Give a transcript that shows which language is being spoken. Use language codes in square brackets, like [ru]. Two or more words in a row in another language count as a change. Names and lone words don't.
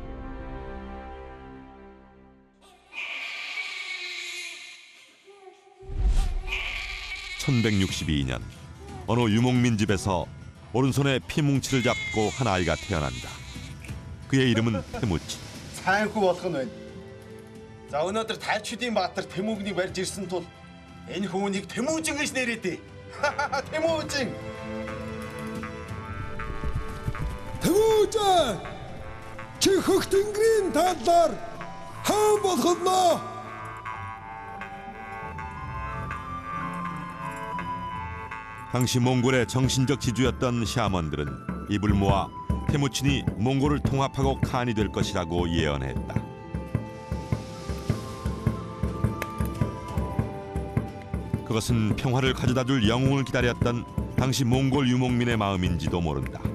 [ko] (1162년) 어느 유목민 집에서 오른손에 피뭉치를 잡고 한 아이가 태어난다. 그의 이름은 태무친. [mn] Сайнхүү болох нь байна. За өнөөдөр тайчдын баатар Тэмүүгнийг барьж ирсэн тул энэ хүүнийг Тэмүүжин гэж нэрээдээ. Тэмүүжин. Тэмүүжин! Чи хөх тэнгэрийн талаар хаан болох нь? [ko] 당시 몽골의 정신적 지주였던 샤먼들은 입을 모아 태무친이 몽골을 통합하고 칸이 될 것이라고 예언했다. 그것은 평화를 가져다줄 영웅을 기다렸던 당시 몽골 유목민의 마음인지도 모른다.